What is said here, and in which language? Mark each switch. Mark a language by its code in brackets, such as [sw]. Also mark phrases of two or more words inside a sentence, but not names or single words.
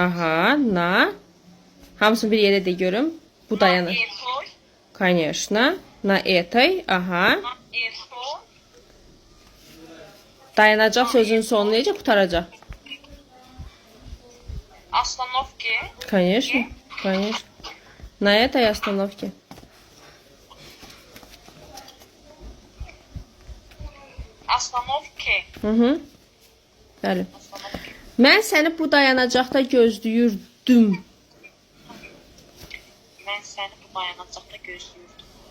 [ru] Aha, na. [az] Hamısını bir yerə de görüm. Bu dayanır. [ru] Etoy. Конечно. Na eтой. Aha. Na etoy. [az] Dayanacaq sözün sonu necə qutaracaq? [ru] Astanovki. Конечно. Конечно. На этой остановке. Astanovki. [az] Hı. Bəli. [ru] Astanovki. [az] Mən səni bu dayanacaqda gözləyirdim. Mən səni bu dayanacaqda gözləyirdim.